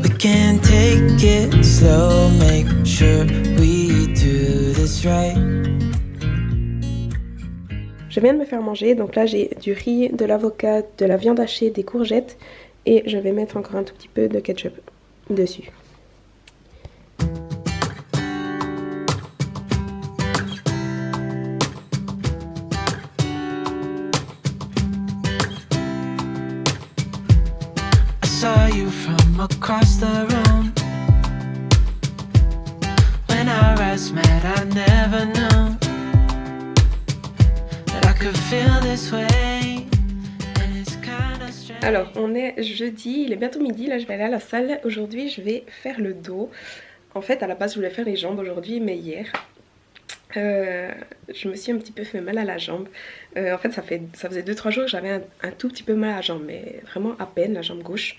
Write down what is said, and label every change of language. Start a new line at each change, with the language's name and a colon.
English: We can take it slow, make sure we do this right.
French: Je viens de me faire manger, donc là j'ai du riz, de l'avocat, de la viande hachée, des courgettes et je vais mettre encore un tout petit peu de ketchup dessus.
English: Saw you from across the room. When our eyes met, I never knew that I could feel this way. And it's kind of strange.
French: Alors, on est jeudi, il est bientôt midi, là je vais aller à la salle. Aujourd'hui, je vais faire le dos. En fait, à la base, je voulais faire les jambes aujourd'hui, mais hier, je me suis un petit peu fait mal à la jambe. En fait, ça faisait 2-3 jours que j'avais un tout petit peu mal à la jambe, mais vraiment à peine, la jambe gauche.